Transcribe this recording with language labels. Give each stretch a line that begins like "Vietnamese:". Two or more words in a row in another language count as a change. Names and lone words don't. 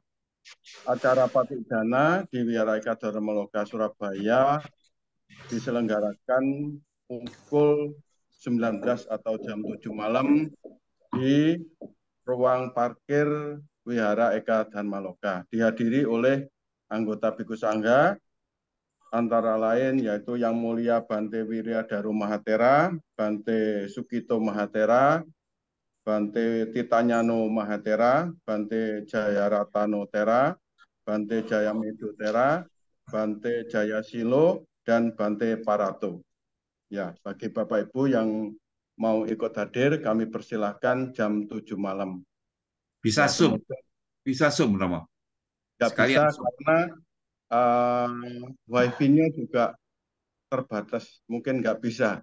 Indonesian: Acara Patik Dana di Wihara Eka Dharma Loka Surabaya diselenggarakan pukul 19 atau jam 7 malam di ruang parkir Wihara Eka Dharma Loka. Dihadiri oleh anggota Bhikkhu Sangha, antara lain yaitu Yang Mulia Bante Wiryadaru Mahatera, Bante Sukito Mahatera, Bante Titanyano Mahatera, Bante Jayaratano Tera, Bante Jayamedo Tera, Bante Jayasilo, dan Bante Parato. Ya, bagi Bapak Ibu yang mau ikut hadir, kami persilahkan jam 7 malam. Bisa Ya, Zoom, bisa Zoom, Romo. nggak Sekalian bisa Zoom. karena wifi-nya juga terbatas, mungkin nggak bisa.